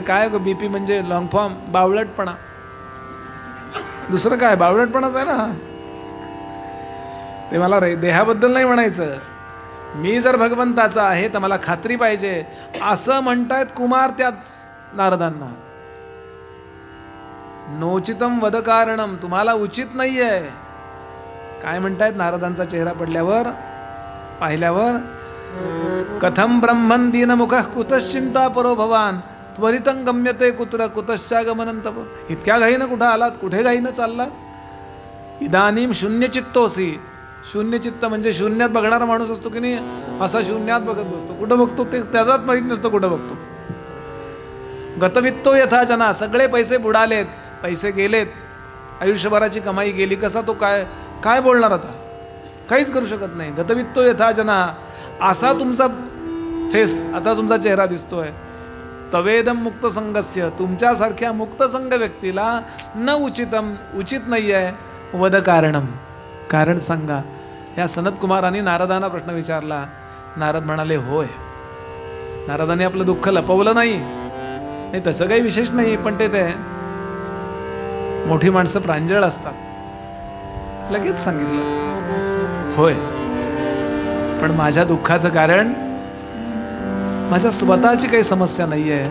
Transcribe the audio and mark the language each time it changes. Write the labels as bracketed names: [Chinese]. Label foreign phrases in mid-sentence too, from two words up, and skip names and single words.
[Marathi] काय बीपी म्हणजे [English] long form [Marathi] बावळटपणा. दुसरं काय, बावळटपणाच आहे ना. ते मला देहाबद्दल नाही म्हणायचं. मी जर भगवंताचा आहे तर मला खात्री पाहिजे, असं म्हणतायत कुमार त्यात नारदांना. [Sanskrit] नोचितम वद कारणम, [Marathi] तुम्हाला उचित नाहीये. काय म्हणतायत नारदांचा चेहरा पडल्यावर पाहिल्यावर, [Sanskrit] कथम ब्रह्मन दीनमुखः कुतश्चिंता परो भवान त्वरितं गम्यते कुत्र कुतश्चागमनं तव. [Marathi] इतक्या घाईनं कुठं आलात, कुठे घाईनं चाललात? [Sanskrit] इदानीम शून्यचित्तोसी. [Marathi] शून्यचित्त म्हणजे शून्यात बघणारा माणूस असतो की नाही, असा शून्यात बघत बसतो. कुठं बघतो ते त्याचाच माहीत नसतं कुठं बघतो. [Sanskrit] गतवित्तो यथा जना. [Marathi] सगळे पैसे बुडालेत, पैसे गेलेत, आयुष्यभराची कमाई गेली. कसा तो काय बोलणार आता? काहीच करू शकत नाही. [Sanskrit] गतवित्तो यथा जना. [Marathi] असा तुमचा फेस, आता तुमचा चेहरा दिसतोय. [Sanskrit] तवेदम मुक्त संगस्य. [Marathi] तुमच्यासारख्या मुक्तसंग व्यक्तीला [Sanskrit] न उचितम, [Marathi] उचित नाही आहे. [Sanskrit] वद कारणम. [Marathi] कारण सांगा. या सनत कुमारांनी नारदांना प्रश्न विचारला. नारद म्हणाले होय. नारदांनी आपलं दुःख लपवलं नाही. तसं काही विशेष नाही, पण ते मोठी माणसं प्रांजळ असतात. लगेच सांगितलं होय, पण माझ्या दुःखाचं कारण माझ्या स्वतःची काही समस्या नाही आहे.